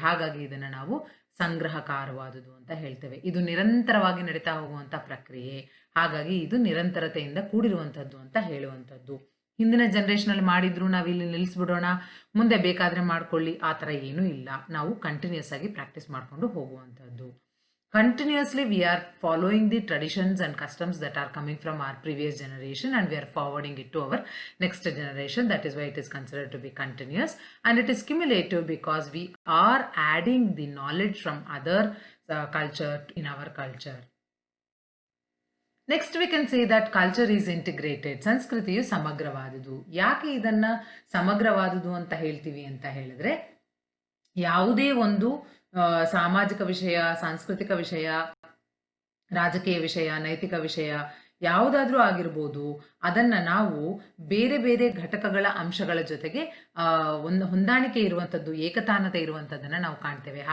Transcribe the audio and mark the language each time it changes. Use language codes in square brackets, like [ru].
[kn] ಹಾಗಾಗಿ ಇದನ್ನ ನಾವು ಸಂಗ್ರಹಕಾರವಾದುದು ಅಂತ ಹೇಳ್ತೇವೆ. ಇದು ನಿರಂತರವಾಗಿ ನಡೀತಾ ಹೋಗುವಂತ ಪ್ರಕ್ರಿಯೆ. ಹಾಗಾಗಿ ಇದು ನಿರಂತರತೆಯಿಂದ ಕೂಡಿರುವಂಥದ್ದು ಅಂತ ಹೇಳುವಂಥದ್ದು. ಹಿಂದಿನ ಜನರೇಷನಲ್ಲಿ ಮಾಡಿದ್ರು ನಾವಿಲ್ಲಿ ನಿಲ್ಲಿಸ್ಬಿಡೋಣ, ಮುಂದೆ ಬೇಕಾದರೆ ಮಾಡ್ಕೊಳ್ಳಿ, ಆ ಥರ ಏನೂ ಇಲ್ಲ. ನಾವು ಕಂಟಿನ್ಯೂಸ್ ಆಗಿ ಪ್ರಾಕ್ಟೀಸ್ ಮಾಡಿಕೊಂಡು ಹೋಗುವಂಥದ್ದು. [en] continuously we are following the traditions and customs that are coming from our previous generation, and we are forwarding it to our next generation. That is why it is considered to be continuous, and it is cumulative because we are adding the knowledge from other culture in our culture. Next we can say that culture is integrated. [kn] ಸಂಸ್ಕೃತಿಯು ಸಮಗ್ರವಾದುದು. ಯಾಕೆ ಇದನ್ನ ಸಮಗ್ರವಾದುದು ಅಂತ ಹೇಳ್ತೀವಿ ಅಂತ ಹೇಳಿದ್ರೆ, ಯಾವುದೇ ಒಂದು ಸಾಮಾಜಿಕ ವಿಷಯ, ಸಾಂಸ್ಕೃತಿಕ ವಿಷಯ, ರಾಜಕೀಯ ವಿಷಯ, ನೈತಿಕ ವಿಷಯ ಯಾವುದಾದ್ರೂ ಆಗಿರ್ಬೋದು, ಅದನ್ನ ನಾವು ಬೇರೆ ಬೇರೆ ಘಟಕಗಳ ಅಂಶಗಳ ಜೊತೆಗೆ ಒಂದು ಹೊಂದಾಣಿಕೆ ಇರುವಂಥದ್ದು, ಏಕತಾನತೆ ಇರುವಂಥದ್ದನ್ನ ನಾವು ಕಾಣ್ತೇವೆ.